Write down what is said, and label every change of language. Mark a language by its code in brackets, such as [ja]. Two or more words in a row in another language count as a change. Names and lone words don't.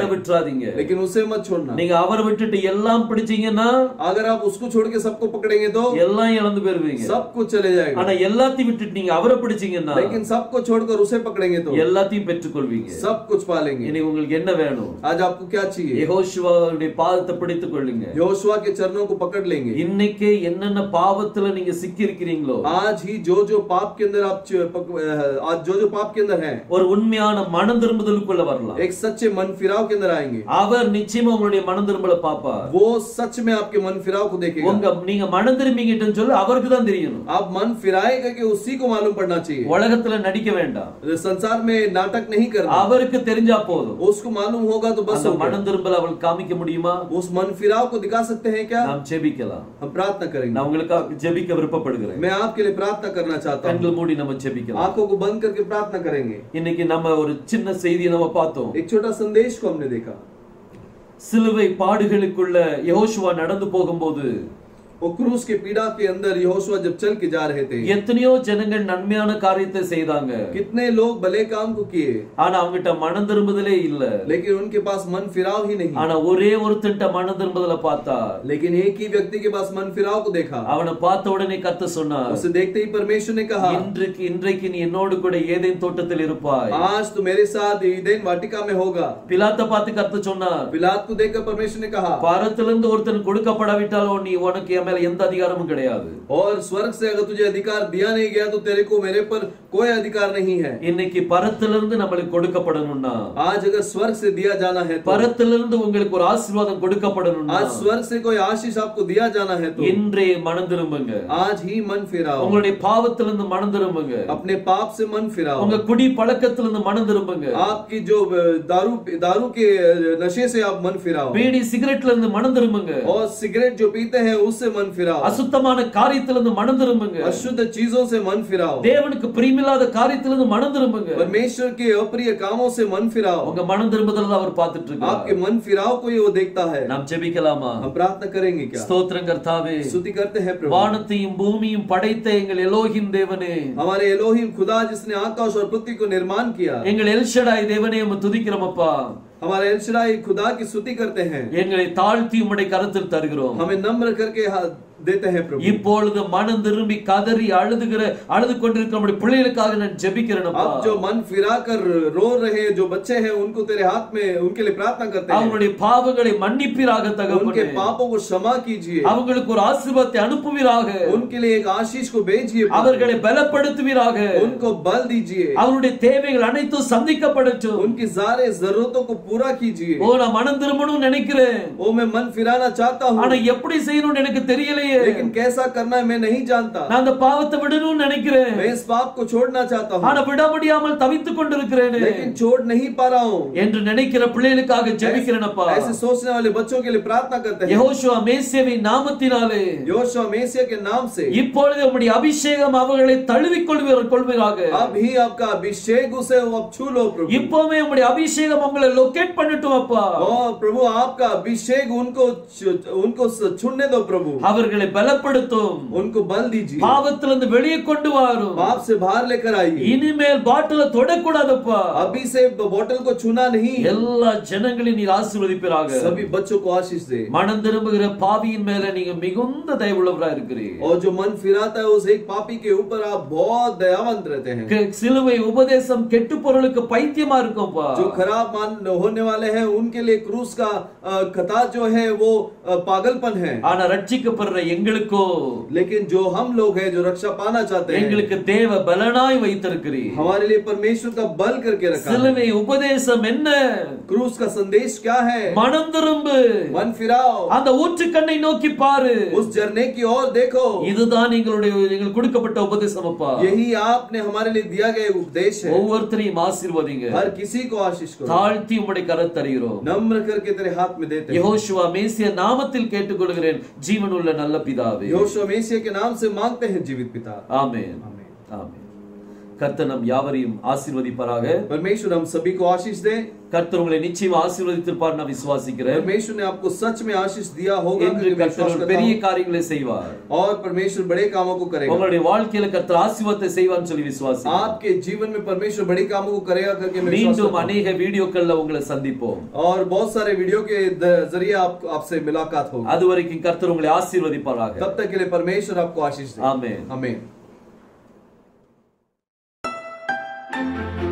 [hi] जाए, [ta] விட்டுறாதீங்க. [hi] लेकिन उसे मत छोड़ना। [ta] நீங்க அவரை விட்டுட்டு எல்லாம் பிடிச்சீங்கன்னா [hi] अगर आप उसको छोड़ के सबको पकड़ेंगे तो [ta] எல்லாம் இழந்து போயிருவீங்க. [hi] सब कुछ चले जाएगा, [ta] ஆனா எல்லாத்தையும் விட்டுட்டு நீங்க அவரை பிடிச்சீங்கன்னா [hi] लेकिन सबको छोड़कर उसे पकड़ेंगे तो [ta] எல்லாத்தையும் பெற்றுக்கொள்வீங்க. [hi] सब कुछ पालेंगे। [ta] இன்னைக்கு உங்களுக்கு என்ன வேணும்? [hi] आज आपको क्या चाहिए? [ta] யெகோஷுவாவுடைய பாதத்தை பிடித்துக் கொள்ளுங்க. [hi] यहोशुआ के चरणों को पकड़ लेंगे। [ta] இன்னைக்கு என்னென்ன பாவத்துல நீங்க சிக்கி இருக்கிறீங்களோ, [hi] आज ही जो जो पाप के अंदर आप आज जो पाप के अंदर हैं, [ta] ஒரு உண்மையான மனம் திரும்புதலுக்குள்ள வரலாம். [hi] एक सच्चे मन फिराव के अंदर आएंगे। [ta] அவர் நிச்சயமா உங்களுடைய மனம் திரும்பல பாப்பார். [hi] वो सच में आपके मन फिराव को देखेगा। [ta] நீங்க மனம் திரும்பிக்கிட்டேன்னு சொல்லி அவருக்கு தான் தெரியணும். [hi] आप मन फिराएगा कि उसी को मालूम पड़ना चाहिए। [ta] உலகத்துல நடிக்க வேண்டாம், [hi] संसार में नाटक नहीं करना, [ta] அவருக்கு தெரிஞ்சா போதும். [hi] उसको मालूम होगा तो बस [ta] அந்த [hi] हो गया। [ta] மனம் திரும்பல அவளுக்கு காமிக்க முடியுமா? [hi] उस मन फिराव को दिखा सकते हैं क्या? [ta] நாம் ஜெபிக்கலாம். [hi] हम प्रार्थना करेंगे। [ta] நான் உங்களுக்காக ஜெபிக்க விருப்பப்படுகிறேன். [hi] मैं आपके लिए प्रार्थना करना चाहता हूँ। [ta] கண்கள் மூடி நம்ம ஜெபிக்கலாம். [hi] आंखों को बंद करके प्रार्थना करेंगे। [ta] இன்னைக்கு நம்ம ஒரு சின்ன செய்தியை நம்ம பார்த்தோம். [hi] एक छोटा संदेश को हमने देखा। [ta] சிலுவை பாடுகளுக்குள்ள யெகோஷுவா நடந்து போகும்போது [hi] वो क्रूस के पीड़ा के अंदर यहोशुआ जब चल के जा रहे थे, [ta] எத்தனையோ ஜனங்கள் நன்மையான காரியத்தை செய்தாங்க. [hi] कितने लोग भले काम को किए, [ta] ஆனா அவங்கிட்ட மனம் திரும்புதலே இல்ல. [hi] लेकिन उनके पास मन फिराव ही नहीं। [ta] ஆனா ஒரே ஒருத்தன்ட்ட மனம் திரும்புதல பார்த்தா, [hi] लेकिन एक ही व्यक्ति के पास मन फिराव को देखा। [ta] அவனை பார்த்த உடனே கர்த்தர் சொன்னார், [hi] उसे देखते ही परमेश्वर ने कहा, [ta] இன்றைக்கு நீ என்னோடு கூட ஏதேன் தோட்டத்தில் இருப்பாய். [hi] आज तू मेरे साथ ईदेन वाटिका में होगा। [ta] பிலாத்தை பார்த்து கர்த்தர் சொன்னார், [hi] पिलात को देखकर परमेश्वर ने कहा, [ta] பாரத்திலிருந்து ஒருத்தன் கொடுக்கப்படாவிட்டாலும் நீ உனக்கு என் மேல எந்த அதிகாரமும் கிடையாது. [hi] और स्वर्ग से अगर तुझे अधिकार दिया नहीं गया तो तेरे को मेरे पर कोई अधिकार नहीं है. [ta] இன்னைக்கு பரத்திலிருந்து நம்மளுக்கு கொடுக்கப்படணும்னா, [hi] आज अगर स्वर्ग से दिया जाना है तो, [ta] பரத்திலிருந்து உங்களுக்கு ஒரு ஆசீர்வாதம் கொடுக்கப்படணும்னா, [hi] आज स्वर्ग से कोई आशीष आपको दिया जाना है तो [ta] இன்றே மனம் திரும்புங்க. [hi] आज ही मन फिराओ. [ta] உங்களுடைய பாவத்திலிருந்து மனம் திரும்புங்க. [hi] अपने पाप से मन फिराओ. [ta] உங்க குடி பழக்கத்திலிருந்து மனம் திரும்புங்க. [hi] आपकी जो दारू के नशे से आप मन फिराओ. [ta] பீடி சிகரெட்ல இருந்து மனம் திரும்புங்க. [hi] और सिगरेट जो पीते हैं उससे मन फिराओ. [ta] அசுத்தமான காரியத்திலிருந்து மனம் திரும்புங்க. [hi] अशुद्ध चीजों से मन फिराओ. [ta] தேவனுக்கு பிரியமில்லாத காரியத்திலிருந்து மனம் திரும்புங்க. [hi] परमेश्वर के अप्रिय कामों से मन फिराओ. [ta] உங்க மனம் திரும்புதல அவர் பார்த்துட்டு இருக்கார். [hi] आपके मन फिराव को वो देखता है. [ta] நாம் ஜெபிக்கலாமா? [hi] हम प्रार्थना करेंगे क्या? [ta] ஸ்தோத்திரம் கர்த்தாவே, [hi] स्तुति करते हैं प्रभु. [ta] வானத்தையும் பூமியும் படைத்த எங்கள் எலோஹிம் தேவனே, [hi] हमारे एलोहिम खुदा जिसने आकाश और पृथ्वी को निर्माण किया, [ta] எங்கள் எல்ஷடாய் தேவனே உம்மை துதிக்கிறோம் அப்பா. [hi] हमारे एलशदाई खुदा की स्तुति करते हैं. [ta] எங்களை தாழ்த்தி உம்முடைய கரத்தில் தருகிறோம். [hi] हमें नम्र करके देते हैं प्रभु. [ta] இப்பொழுது மனம் திரும்பி கதறி அழுது கொண்டிருக்கிற நம்முடைய பிள்ளைகளுக்காக நான் ஜெபிக்கிறேன் அப்பா. [hi] अब जो मन फिराकर रो रहे जो बच्चे हैं उनको तेरे हाथ में उनके लिए प्रार्थना करते हैं. [ta] அவங்களுடைய பாவங்களை மன்னிப்பீராக தகப்பனே. [hi] उनके पापों को क्षमा कीजिए. [ta] அவங்களுக்கு ஒரு ஆசீர்வாதத்தை அனுப்புவீராக. [hi] उनके लिए एक आशीष को भेजिए. [ta] அவர்களை பலப்படுத்துவீராக. [hi] उनको बल दीजिए. [ta] அவருடைய தேவைகள் அனைத்தும் சந்திக்கப்படட்டும். [hi] उनकी सारे जरूरतों को पूरा कीजिए. [ta] ஓ நான் மனம் திரும்பணும்னு நினைக்கிறேன். [hi] ओ मैं मन फिराना चाहता हूँ. [ta] ஆனா எப்படி செய்யணும்னு எனக்கு தெரியலையே. [hi] लेकिन कैसा करना है मैं नहीं जानता. [ta] நான் அந்த பாவத்தை விடணும்னு நினைக்கிறேன். [hi] मैं इस पाप को छोड़ना चाहता हूँ. [ta] ஆனா விட முடியாமல் தவித்துக் கொண்டிருக்கிறேன். [hi] लेकिन छोड़ नहीं पा रहा हूँ [ta] என்று நினைக்கிற பிள்ளைகளுக்காக ஜெபிக்கிறேன் அப்பா. [hi] ऐसे सोचने वाले बच्चों के लिए प्रार्थना करते हैं. [ta] யெகோஷுவா மேசியாவின் நாமத்தினாலே [hi] योशुआ मेसिया के नाम से [ta] இப்பொழுது உம்முடைய அபிஷேகம் அவர்களை தழுவிக் கொள்வீராக. [hi] अब ही आपका अभिषेक उसे अब छू लो प्रभु. [ta] இப்போவே உம்முடைய அபிஷேகம் உங்களை லொகேட் பண்ணட்டும் அப்பா. [hi] और प्रभु आपका अभिषेक उनको छूने दो प्रभु. [ta] அவர்களை பலப்படுத்தும். [hi] उनको बल दीजिए. [ta] பாவத்திலிருந்து வெளியே கொண்டு வரும். [hi] पाप से बाहर लेकर आइए. [ta] இனிமேல் பாட்டில தொடக்கூடாதப்பா. [hi] अभी से बोतल को छूना नहीं. [ta] எல்லா ஜனங்களையும் நீர் ஆசீர்வதிப்பீராக. [hi] सभी बच्चों को आशीष दे. [ta] மனம் திரும்புகிற பாவியின் மேல நீங்க மிகுந்த தயவுள்ளவராய் இருக்கிறீர். [hi] और जो मन फिराता है उस एक पापी के ऊपर आप बहुत दयावंत रहते हैं. [ta] சிலுவை உபதேசம் கெட்டு பொருளுக்கு பைத்தியமா இருக்கும்பா. [hi] जो खराब मान होने वाले हैं उनके लिए क्रूस का कथा जो है वो पागलपन है. [ta] ஆனா ரட்சிக்கப்படுற எங்களுக்கோ, [hi] लेकिन जो हम लोग हैं जो रक्षा पाना चाहते हैं [ta] எங்களுக்கு தேவ பலனாய் வைத்திருக்கிறீர். [hi] हमारे लिए परमेश्वर का बल करके रखा है. [ta] சிலுவை உபதேசம் என்ன? [hi] क्रूस का संदेश क्या है? [ta] மனம் திரும்பு. [hi] मन फिराओ. [ta] அந்த ஊற்றுக்கண்ணை நோக்கி பாரு. [hi] उस झरने की ओर देखो. [ta] இதுதான் எங்களுக்கு கொடுக்கப்பட்ட உபதேசம் அப்பா. [hi] यही आपने हमारे लिए दिया गया उपदेश है. [ta] ஒவ்வொருத்தரையும் ஆசீர்வதிங்க. [hi] हर किसी को आशीष करो. [ta] தாழ்த்தி உம்முடைய கரத்தில் தருகிறோம். [hi] नम्र करके तेरे हाथ में देते हैं. [ta] யெகோஷுவா மேசியா நாமத்தில் கேட்டுக்கொள்கிறேன் ஜீவனுள்ள நல்ல பிதாவே. [hi] योशुआ मेसिया के नाम से मांगते हैं जीवित पिता. [ta] ஆமென். [hi] आमीन. [ta] ஆமென். கர்த்தர் நம் யாவரையும் ஆசீர்வதிப்பாராக. [hi] परमेश्वर हम सभी को आशीष दे. [ta] கர்த்தர் உங்களை நிச்சயமா ஆசீர்வதித்திருப்பார் நான் விசுவாசிக்கிறேன். [hi] परमेश्वर ने आपको सच में आशीष दिया होगा [ta] என்று [hi] क्योंकि मैं [ta] கர்த்தர் [hi] विश्वास करता [ta] பெரிய [hi] हूं. [ta] காரியங்களை செய்வார். [hi] और परमेश्वर बड़े कामों को करेगा. [ta] உங்களுடைய வாழ்க்கையில கர்த்தர் ஆசீர்வாதத்தை செய்வார்னு சொல்லி விசுவாசிக்கிறேன். [hi] आपके जीवन में परमेश्वर बड़े कामों को करेगा करके मैं विश्वास [ta] மீண்டும் [hi] करता हूं. [ta] अनेक வீடியோக்கள்ல உங்களை சந்திப்போம். [hi] और बहुत सारे वीडियो के जरिए आपसे मुलाकात होगी. [ta] அதுவரைக்கும் கர்த்தர் உங்களை ஆசீர்வதிப்பாராக. [hi] तब तक के लिए परमेश्वर आपको आशीष दे. [ta] ஆமென். [hi] आमीन.